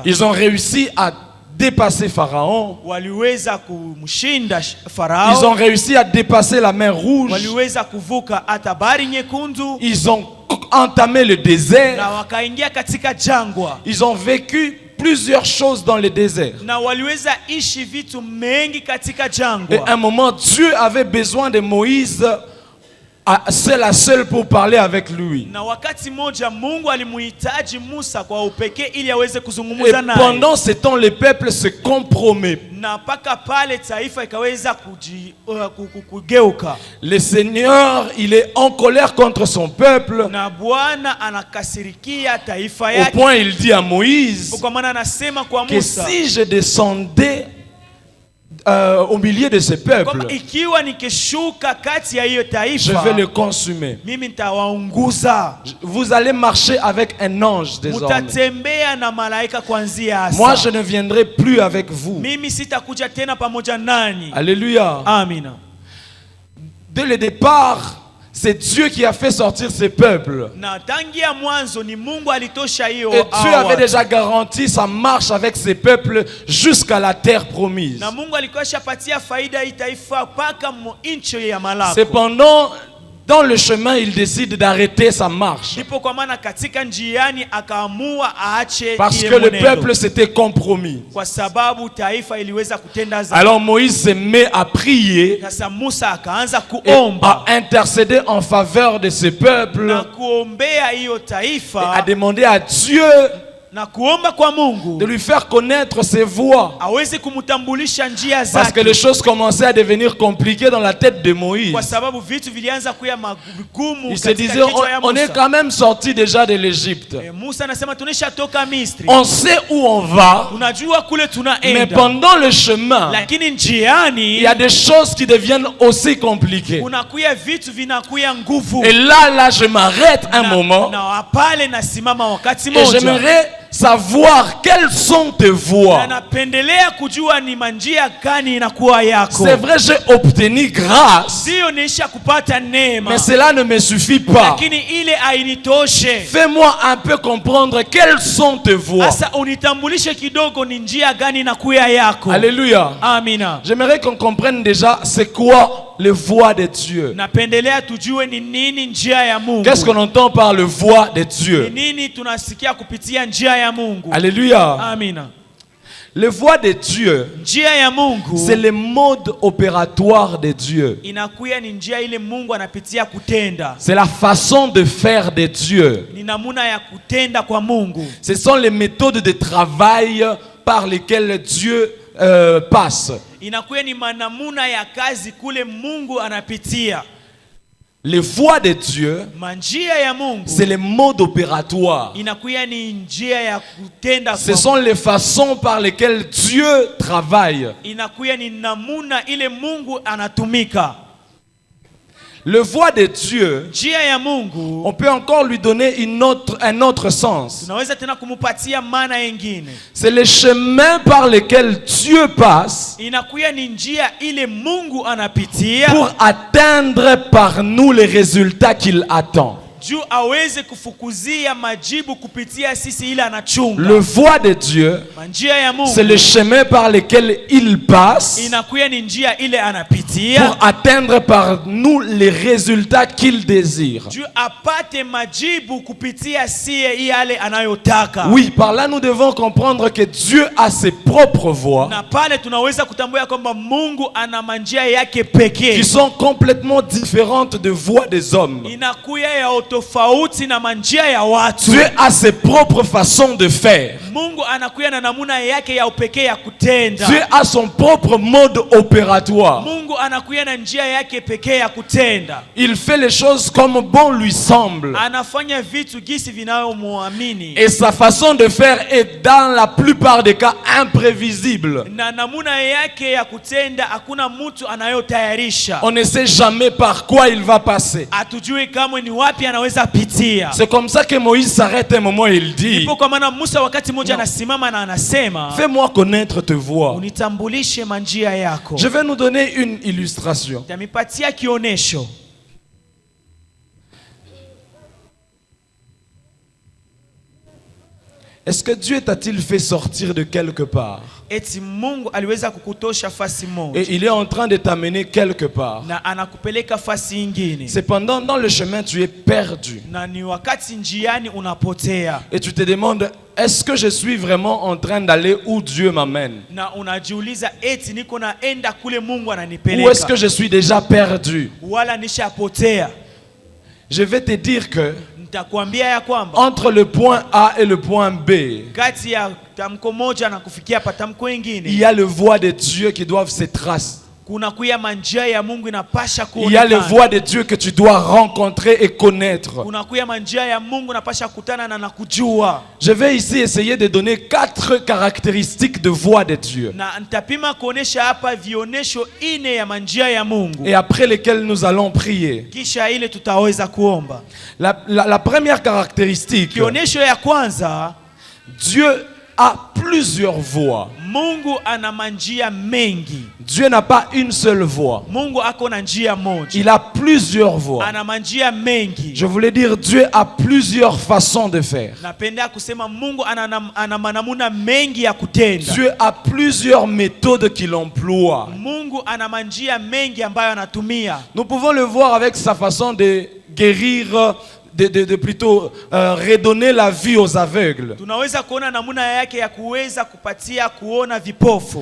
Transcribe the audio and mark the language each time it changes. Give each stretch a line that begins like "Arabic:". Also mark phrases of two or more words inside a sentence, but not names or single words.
French: Ils ont réussi à dépasser Pharaon.
Swahili: Waliweza kumshinda
French: Ils ont
Swahili: Farao,
French: réussi à dépasser la mer Rouge.
Swahili: waliweza kuvuka hata bahari nyekundu,
French: Ils ont entamé le désert.
Swahili: na wakaingia katika jangwa,
French: Ils ont vécu plusieurs choses dans le désert.
Swahili: na waliweza ishi vitu mengi katika
French: Et à
Swahili: jangwa.
French: un moment, Dieu avait besoin de Moïse seul à seul pour parler avec lui.
Swahili: Na wakati moja Mungu alimuhitaji Musa kwa upekee ili aweze
French: Et
Swahili: kuzungumza naye.
French: pendant ce temps, le peuple se compromet.
Swahili: Na mpaka pale taifa ikaweza kugeuka,
French: Le Seigneur, il est en colère contre son peuple.
Swahili: na Bwana anakasirikia taifa
French: Au
Swahili: yake,
French: point, il dit à Moïse
Swahili: kwa maana anasema kwa
French: que
Swahili: Musa
French: si je descendais au milieu de ce peuple,
Swahili: kwamba ikiwa nikishuka kati ya hiyo
French: je
Swahili: taifa,
French: vais le consumer.
Swahili: mimi nitawaunguza.
French: Vous allez marcher avec un ange désormais.
Swahili: Mutatembea na malaika kuanzia
French: Moi, je
Swahili: sasa.
French: ne viendrai plus avec vous.
Swahili: Mimi sitakuja tena pamoja nanyi.
French: Alléluia.
Swahili: Amina.
French: Dès le départ, c'est Dieu qui a fait sortir ce peuple.
Swahili: Na tangia mwanzo ni Mungu alitosha hiyo
French: Et Dieu avait
Swahili: awali.
French: déjà garanti sa marche avec ce peuple jusqu'à la terre promise.
Swahili: Na Mungu alikuwa shapatia faida hii taifa mpaka nchi ya Malako.
French: Cependant, dans le chemin, il décide d'arrêter sa marche.
Swahili: Ndipo kwa maana katika njiani akaamua aache
French: Parce
Swahili: ile
French: que le
Swahili: mwenendo.
French: peuple s'était compromis.
Swahili: Kwa sababu taifa iliweza kutenda dhambi.
French: Alors Moïse se met à prier
Swahili: Sasa Musa akaanza
French: et à
Swahili: kuomba
French: intercéder en faveur de ce peuple
Swahili: na kuombea hiyo
French: et à
Swahili: taifa
French: demander à Dieu
Swahili: na kuomba kwa
French: de
Swahili: Mungu
French: lui faire connaître ses voies.
Swahili: aweze kumtambulisha njia
French: Parce que
Swahili: zake,
French: les choses commençaient à devenir compliquées dans la tête de Moïse.
Swahili: kwa sababu vitu vilianza kuwa magumu
French: Il se
Swahili: katika
French: disait,
Swahili: kichwa ya
French: on est
Swahili: Musa.
French: quand même sorti déjà de l'Égypte.
Swahili: Musa anasema tunashatoka Misri,
French: On sait où on va,
Swahili: tunajua kule
French: mais
Swahili: tunaenda,
French: pendant le chemin,
Swahili: lakini
French: il
Swahili: njiani
French: y a des choses qui deviennent aussi compliquées.
Swahili: kunakuya vitu vinakuya nguvu.
French: Et là, je m'arrête un
Swahili: Na-
French: moment
Swahili: na pale nasimama wakati
French: et
Swahili: moja
French: j'aimerais savoir quelles sont tes
Swahili: Na
French: voies.
Swahili: napendelea kujua ni manjia gani inakuwa yako.
French: C'est vrai, j'ai obtenu grâce,
Swahili: Sio nisha kupata neema,
French: mais cela ne me suffit pas.
Swahili: lakini ile hainitoshe.
French: Fais-moi un peu comprendre quelles sont tes voies.
Swahili: Asa unitambulishe kidogo ni njia gani inakuwa yako.
French: Alléluia.
Swahili: Amina.
French: J'aimerais qu'on comprenne déjà c'est quoi les voies de Dieu.
Swahili: Napendelea tujue ni nini njia ya Mungu.
French: Qu'est-ce qu'on entend par le voie de
Swahili: Ni
French: Dieu?
Swahili: nini tunasikia kupitia njia ya Mungu.
French: Alléluia.
Swahili: Amina.
French: Les voies de Dieu,
Swahili: Njia ya Mungu
French: c'est le mode opératoire de Dieu.
Swahili: inakuya ni njia ile Mungu anapitia kutenda.
French: C'est la façon de faire de Dieu.
Swahili: Ni namuna ya kutenda kwa Mungu.
French: Ce sont les méthodes de travail par lesquelles Dieu passe.
Swahili: Inakuya ni manamuna ya kazi kule Mungu anapitia.
French: Les voies de Dieu,
Swahili: Manjia ya Mungu
French: c'est le mode opératoire.
Swahili: inakuya ni njia ya kutenda
French: Ce
Swahili: kwa
French: sont les façons par lesquelles Dieu travaille.
Swahili: inakuya ni namuna ile Mungu anatumika.
French: Le voie de Dieu,
Swahili: Njia ya Mungu
French: on peut encore lui donner un autre sens.
Swahili: tunaweza tena kumupatia maana yengine.
French: C'est le chemin par lequel Dieu passe
Swahili: Inakuya ni njia ile Mungu anapitia
French: pour atteindre par nous les résultats qu'il attend.
Swahili: juu aweze kufukuzia majibu kupitia sisi ile anachunga.
French: Le voie de Dieu,
Swahili: Njia ya Mungu
French: c'est le chemin par lequel il passe
Swahili: inakuya ni njia ile anapitia
French: pour atteindre par nous les résultats qu'il désire.
Swahili: juu apate majibu kupitia sie yale anayotaka.
French: Oui, par là nous devons comprendre que Dieu a ses propres voies
Swahili: Na pale tunaweza kutambua kwamba Mungu ana manjia yake
French: qui
Swahili: pekee.
French: sont complètement différentes des voies des hommes.
Swahili: Inakuya ya tofauti na manjia ya watu.
French: Dieu a ses propres façons de faire.
Swahili: Mungu anakuya na namuna yake ya upekee ya kutenda.
French: Dieu a son propre mode opératoire.
Swahili: Mungu anakuya na njia yake pekee ya kutenda.
French: Il fait les choses comme bon lui semble.
Swahili: Anafanya vitu gisi vinayomwamini.
French: Et sa façon de faire est dans la plupart des cas imprévisible.
Swahili: Na namuna yake ya kutenda hakuna mtu anayotayarisha.
French: On ne sait jamais par quoi il va passer.
Swahili: Hatujui kama ni wapi anaweza pitia.
French: C'est comme ça que Moïse s'arrête un moment et il dit:
Swahili: Ipo kwa maana Musa wakati mmoja anasimama na anasema,
French: fais-moi connaître tes voies.
Swahili: unitambulishe manjia yako.
French: Je vais nous donner une illustration.
Swahili: Tamipatia kionesho.
French: Est-ce que Dieu t'a-t-il fait sortir de quelque part?
Swahili: Eti Mungu aliweza kukutosha fasi moja
French: Et il est en train de t'amener quelque part.
Swahili: na anakupeleka fasi ingine.
French: Cependant, dans le chemin, tu es perdu.
Swahili: Na ni wakati njiani unapotea.
French: Et tu te demandes, est-ce que je suis vraiment en train d'aller où Dieu m'amène?
Swahili: Na unajiuliza eti niko naenda kule Mungu
French: Ou est-ce
Swahili: ananipeleka
French: que je suis déjà perdu?
Swahili: wala nishapotea.
French: Je vais te dire que
Swahili: Nitakwambia ya kwamba
French: entre le point A et le point B,
Swahili: kati ya tamko moja na kufikia pa tamko
French: il
Swahili: ingine
French: y a les voies de Dieu qui doivent se tracer.
Swahili: kuna kuya manjia ya Mungu inapasha
French: Il y a les
Swahili: kuonekana.
French: voies de Dieu que tu dois rencontrer et connaître.
Swahili: Kuna kuya manjia ya Mungu inapasha kutana na nakujua.
French: Je vais ici essayer de donner 4 caractéristiques de voies de Dieu,
Swahili: Na nitapima kuonesha hapa vionesho ine ya manjia ya Mungu.
French: et après lesquelles nous allons prier.
Swahili: Kisha ile tutaweza kuomba.
French: La première caractéristique,
Swahili: Kionesho ya kwanza,
French: Dieu a plusieurs voies.
Swahili: Mungu ana manjia mengi.
French: Dieu n'a pas une seule voie.
Swahili: Mungu ako na njia moja.
French: Il a plusieurs voies.
Swahili: Ana manjia mengi.
French: Je voulais dire, Dieu a plusieurs façons de faire.
Swahili: Napenda kusema Mungu ana manamuna mengi ya kutenda.
French: Dieu a plusieurs méthodes qu'il emploie.
Swahili: Mungu ana manjia mengi ambayo anatumia.
French: Nous pouvons le voir avec sa façon de guérir, de plutôt redonner la vue aux aveugles.
Swahili: Tunaweza kuona namuna yake ya kuweza kupatia kuona vipofu.